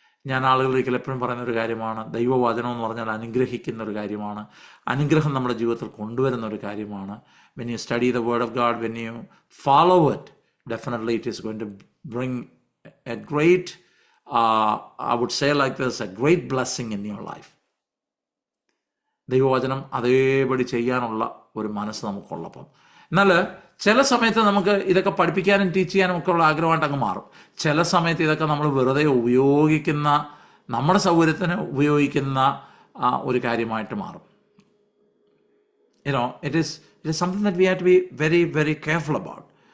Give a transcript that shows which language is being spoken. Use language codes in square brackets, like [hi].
[ml] ഞാൻ ആളുകളിലേക്ക് എപ്പോഴും പറയുന്ന ഒരു കാര്യമാണ്, ദൈവവചനം എന്ന് പറഞ്ഞാൽ അനുഗ്രഹിക്കുന്ന ഒരു കാര്യമാണ്. അനുഗ്രഹം നമ്മുടെ ജീവിതത്തിൽ കൊണ്ടുവരുന്ന ഒരു കാര്യമാണ്. [en] when you study the word of God, when you follow it, definitely it is going to bring a great I would say like this, a great blessing in your life. [ml] ദൈവവചനം അതേപടി ചെയ്യാനുള്ള ഒരു മനസ്സ് നമുക്കുള്ളപ്പം. എന്നാൽ ചില സമയത്ത് നമുക്ക് ഇതൊക്കെ പഠിപ്പിക്കാനും ടീച്ച് ചെയ്യാനും ഒക്കെ ഉള്ള ആഗ്രഹമായിട്ട് അങ്ങ് മാറും. ചില സമയത്ത് ഇതൊക്കെ നമ്മൾ വെറുതെ ഉപയോഗിക്കുന്ന, നമ്മുടെ സൗകര്യത്തിന് ഉപയോഗിക്കുന്ന ഒരു കാര്യമായിട്ട് മാറും. [en] It is something that we have to be very very careful about.